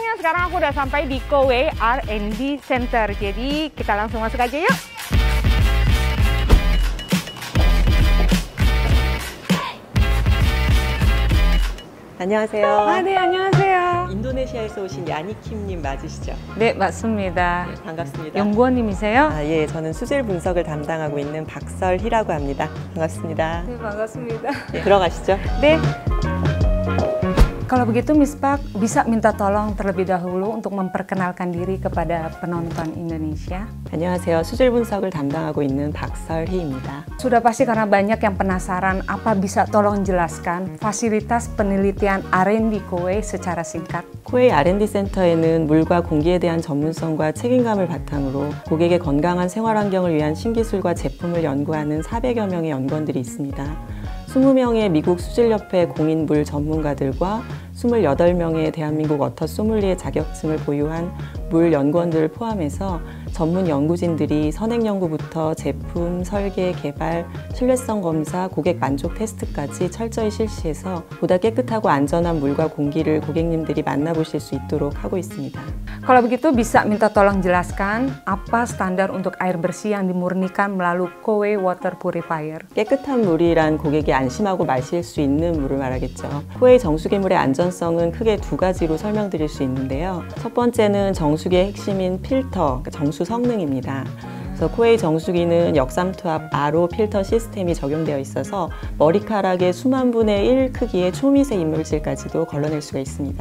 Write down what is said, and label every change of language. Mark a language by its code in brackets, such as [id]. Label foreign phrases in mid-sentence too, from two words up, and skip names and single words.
[id] sekarang aku udah sampai di Kowe R&D Center. Jadi kita langsung masuk aja yuk. [ko] 안녕하세요. 네, 안녕하세요. 인도네시아에서 오신 야니킴님 맞으시죠? 네, 맞습니다. 네, 반갑습니다. 연구원님이세요? 예, 저는 수질 분석을 담당하고 있는 박설희라고 합니다. 반갑습니다. 네, 반갑습니다. 네, 들어가시죠. 네. [id] Kalau begitu Miss Pak bisa minta tolong terlebih dahulu untuk memperkenalkan diri kepada penonton Indonesia. [ko] 안녕하세요. 수질 분석을 담당하고 있는 박설희입니다. [id] Sudah pasti karena banyak yang penasaran, apa bisa tolong jelaskan fasilitas penelitian R&D Kowe secara singkat? [ko] 코웨이 R&D 센터에는 물과 공기에 대한 전문성과 책임감을 바탕으로 고객의 건강한 생활 환경을 위한 신기술과 제품을 연구하는 400여 명의 연구원들이 있습니다. 20명의 미국 수질협회 공인 물 전문가들과 28명의 대한민국 워터 소믈리에 자격증을 보유한 물 연구원들을 포함해서 전문 연구진들이 선행 연구부터 제품, 설계, 개발, 신뢰성 검사, 고객 만족 테스트까지 철저히 실시해서 보다 깨끗하고 안전한 물과 공기를 고객님들이 만나보실 수 있도록 하고 있습니다. [id] Kalau begitu bisa minta tolong jelaskan apa standar untuk air bersih yang dimurnikan melalui Kowe Water Purifier? [ko] 깨끗한 물이란 고객이 안심하고 마실 수 있는 물을 말하겠죠. 코웨이 정수기물의 안전성은 크게 두 가지로 설명드릴 수 있는데요. 첫 번째는 정수기의 핵심인 필터, 정수 성능입니다. 그래서 코웨이 정수기는 역삼투압 RO 필터 시스템이 적용되어 있어서 머리카락의 수만 분의 1 크기의 초미세 이물질까지도 걸러낼 수가 있습니다.